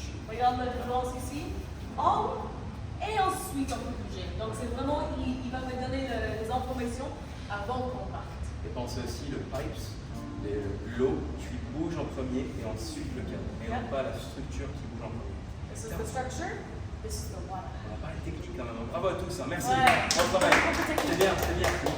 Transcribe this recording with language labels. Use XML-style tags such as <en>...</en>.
<fr>Regarde la différence ici. Angle et ensuite on peut bouger. Donc c'est vraiment, il va me donner les informations avant qu'on parte. penser aussi le pipes, l'eau qui bouge en premier et ensuite le cadre. Et non pas la structure qui bouge en premier.</fr> <en>This is the structure, this is the water.</en> <fr>On a parlé technique quand même. Bravo à tous, hein. Merci. Ouais. Bon travail. C'est bien, c'est bien.</fr>